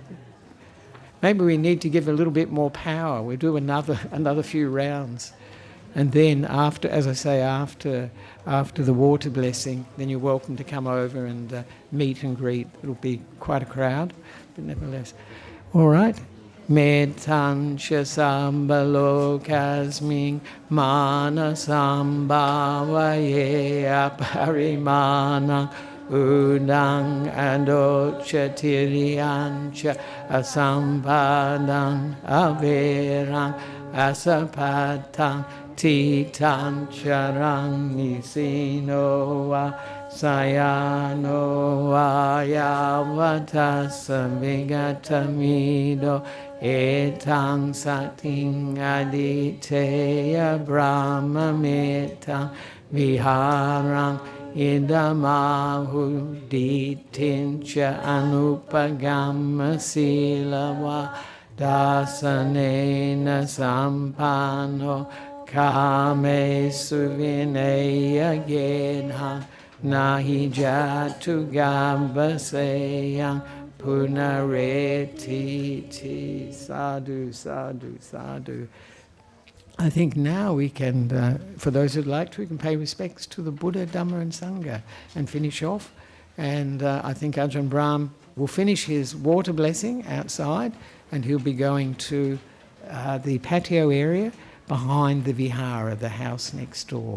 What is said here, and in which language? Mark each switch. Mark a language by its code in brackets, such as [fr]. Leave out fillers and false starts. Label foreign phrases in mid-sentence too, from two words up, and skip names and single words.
[en] Maybe we need to give a little bit more power. We'll do another few rounds. And then after, as I say, after the water blessing, then you're welcome to come over and meet and greet. It'll be quite a crowd, but nevertheless. All right. [pi] Mettanscha sambalokasming mana sambhavaye aparimana udang adochatiryancha asampadang averang asapatang titan charang nisino va sayano va yavatasa vigatamido etang sating aditeya brahma metta viharang idamahuditincha anupagama silava dasanena sampano kame suvineya gedhang nahi jatu gambaseyang punareti ti. Sadhu, sadhu, sadhu. [en] I think now we can, for those who'd like to, we can pay respects to the Buddha, Dhamma and Sangha and finish off. And I think Ajahn Brahm will finish his water blessing outside, and he'll be going to the patio area behind the vihara, the house next door.